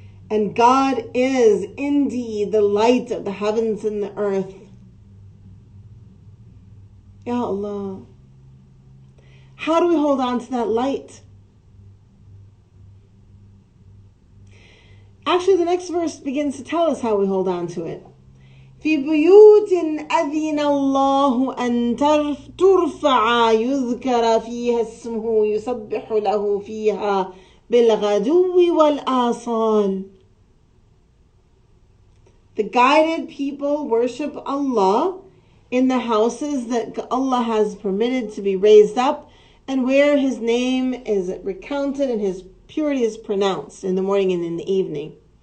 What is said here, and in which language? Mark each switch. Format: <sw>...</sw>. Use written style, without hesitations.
<en>And God is indeed the light of the heavens and the earth. Ya Allah. How do we hold on to that light? Actually, the next verse begins to tell us how we hold on to it.</en> <ar>في بيوت أذن الله أن ترفع يذكر فيها اسمه يسبح له فيها بالغدو والآصال.</ar> <en>The guided people worship Allah in the houses that Allah has permitted to be raised up and where his name is recounted and his purity is pronounced in the morning and in the evening.</en>